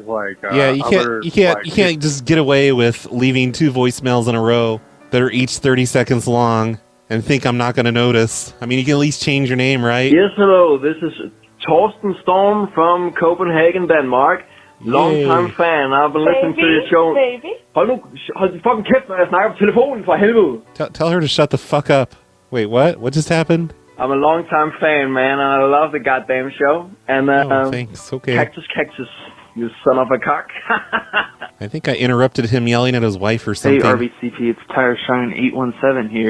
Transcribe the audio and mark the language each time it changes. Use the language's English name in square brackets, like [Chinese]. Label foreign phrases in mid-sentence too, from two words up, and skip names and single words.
[English] Yeah, you can't just get away with leaving two voicemails in a row that are each 30 seconds long and think I'm not going to notice. I mean, you can at least change your name, right? Yes, hello. This is Torsten Storm from Copenhagen, Denmark. Long-time fan. I've been listening to your show. [Danish] Hold din fucking kæft, når jeg snakker på telefonen, for helvede. [English] Tell her to shut the fuck up. Wait, what? What just happened? I'm a long-time fan, man, and I love the goddamn show. And thanks. Okay. Cactus, you son of a cock. I think I interrupted him yelling at his wife or something. Hey, RBCP, it's Tire Shine 817 here.